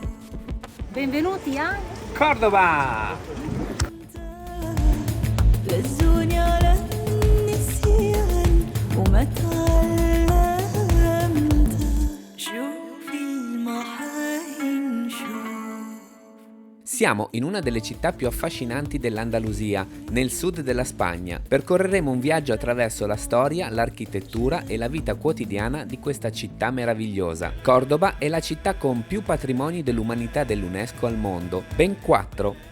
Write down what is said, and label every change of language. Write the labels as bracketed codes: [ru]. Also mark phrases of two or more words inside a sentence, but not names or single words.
[it] Benvenuti a Cordova! [ar] لزوني على النسيان وما تعلمت شوفي المحاين شوف. [it] Siamo in una delle città più affascinanti dell'Andalusia, nel sud della Spagna. Percorreremo un viaggio attraverso la storia, l'architettura e la vita quotidiana di questa città meravigliosa. Cordoba è la città con più patrimoni dell'umanità dell'UNESCO al mondo, ben 4.